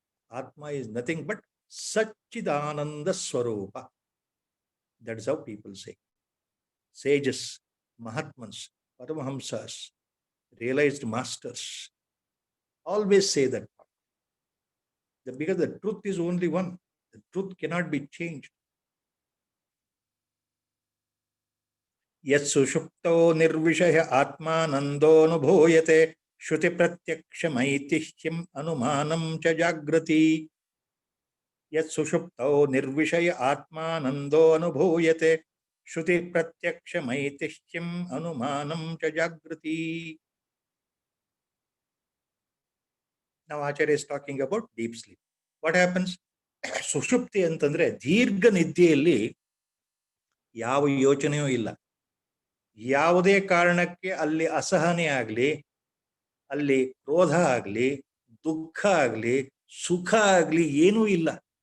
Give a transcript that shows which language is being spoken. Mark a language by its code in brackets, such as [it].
[en] Atma is nothing but Satchidananda Swarupa. That is how people say. Sages, Mahatmans, Paramahamsas, realized masters always say that. Because the truth is only one. The truth cannot be changed. [sa] ಯತ್ ಸುಷುಪ್ತೋ ನಿರ್ವಿಷಯ ಆತ್ಮಾನಂದೋನುಭೂಯತೆ ಶ್ರುತಿ ಪ್ರತ್ಯಕ್ಷಮೈತಿಹ್ಯಂ ಅನುಮಾನಂ ಚ ಜಾಗೃತಿ. ಯತ್ ಸುಷುಪ್ತೋ ನಿರ್ವಿಷಯ ಆತ್ಮಾನಂದೋನುಭೂಯತೆ ಶ್ರುತಿ ಪ್ರತ್ಯಕ್ಷಮೈತಿಹ್ಯಂ ಅನುಮಾನಂ ಚ ಜಾಗೃತಿ. [en] Now Acharya is talking about deep sleep. What happens? [kn] ಸುಷುಪ್ತಿ ಅಂತಂದ್ರೆ ದೀರ್ಘ ನಿದ್ದೆಯಲ್ಲಿ ಯಾವ ಯೋಚನೆಯೂ ಇಲ್ಲ. ಯಾವುದೇ ಕಾರಣಕ್ಕೆ ಅಲ್ಲಿ ಅಸಹನೆ ಆಗಲಿ, ಅಲ್ಲಿ ಕ್ರೋಧ ಆಗಲಿ, ದುಃಖ ಆಗಲಿ, ಸುಖ ಆಗಲಿ ಏನೂ ಇಲ್ಲ.